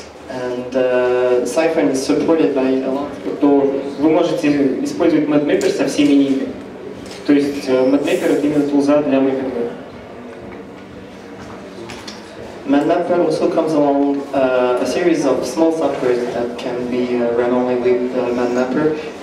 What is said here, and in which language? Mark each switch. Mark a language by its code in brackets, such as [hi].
[en] And Syphon is supported by a lot. [ru] То вы можете использовать MadMapper со всеми ними. То есть MadMapper — это именно тулза для мэппинга. [en] MadMapper also comes along a series of small softwares that can be run only with MadMapper.